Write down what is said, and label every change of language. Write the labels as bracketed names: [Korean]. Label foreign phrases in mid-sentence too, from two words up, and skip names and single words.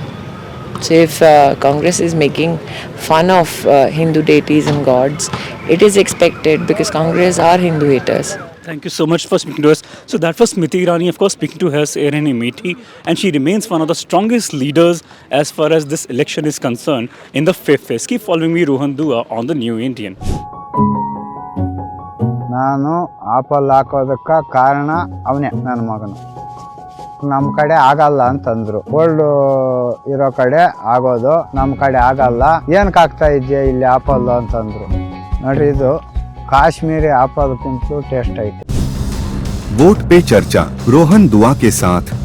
[English] So if Congress is making fun of Hindu deities and gods, it is expected because Congress are Hindu haters. Thank you so much for speaking to us. So that was Smriti Irani, of course, speaking to us here in Amethi, and she remains one of the strongest leaders as far as this election is concerned in the fifth phase. Keep following me, Rohan Dua, on the New Indian. [Kannada] ನಾನು ಆಪಲ್ ಹಾಕೋದಕ್ಕೆ ಕಾರಣ ಅವನೇ ನನ್ನ ಮಗನು. ನಮ್ಮ ಕಡೆ ಆಗಲ್ಲ ಅಂತಂದ್ರು. ಓಲ್ಡ್ ಇರೋ ಕಡೆ ಆಗೋದು, ನಮ್ಮ ಕಡೆ ಆಗಲ್ಲ. ಏನಕ್ಕೆ ಆಗ್ತಾ ಇದೆಯಾ ಇಲ್ಲಿ ಆಪಲ್ ಅಂತಂದ್ರು. ನೋಡ್ರಿ, ಇದು ಕಾಶ್ಮೀರಿ ಆಪಲ್ಗಿಂತಲೂ ಟೇಸ್ಟ್ ಐತೆ. [Hindi] वोट पे चर्चा रोहन दुआ के साथ